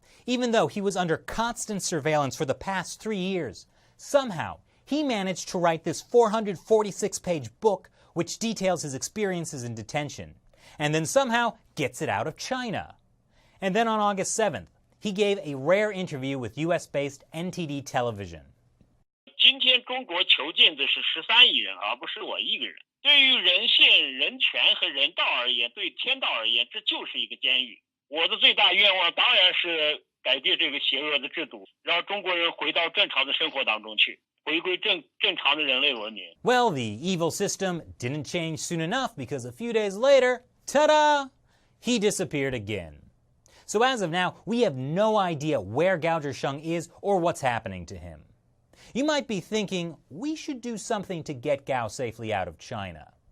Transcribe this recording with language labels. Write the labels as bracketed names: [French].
[English] Even though he was under constant surveillance for the past 3 years, somehow he managed to write this 446-page book which details his experiences in detention, and then somehow gets it out of China. And then on August 7th, he gave a rare interview with US-based NTD Television. [Chinese] 今天中国囚禁的是13亿人，而不是我一个人。对于人性、人权和人道而言，对天道而言，这就是一个监狱。我的最大愿望当然是改变这个邪恶的制度，让中国人回到正常的生活当中去，回归正常的人类文明。 [English] Well, the evil system didn't change soon enough because a few days later, ta-da, he disappeared again. So as of now, we have no idea where Gao Zhisheng is or what's happening to him. You might be thinking, we should do something to get Gao safely out of China.